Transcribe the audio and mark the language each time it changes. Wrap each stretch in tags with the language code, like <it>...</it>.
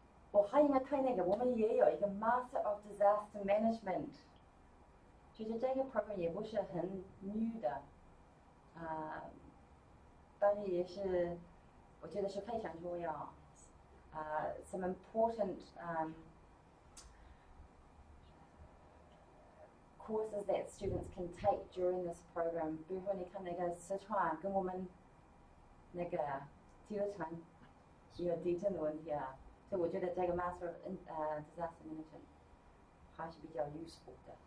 <zh>我还应该推那个，我们也有一个 Master of Disaster Management， 就是这个 program 也不是很new的，但是也是我觉得是非常重要。</zh> <en>Some important courses that students can take during this program.</en> <zh>比如说，你看那个四川跟我们那个第二场有地震的问题啊，所以我觉得这个 Master of Disaster Management 还是比较 useful 的。</zh>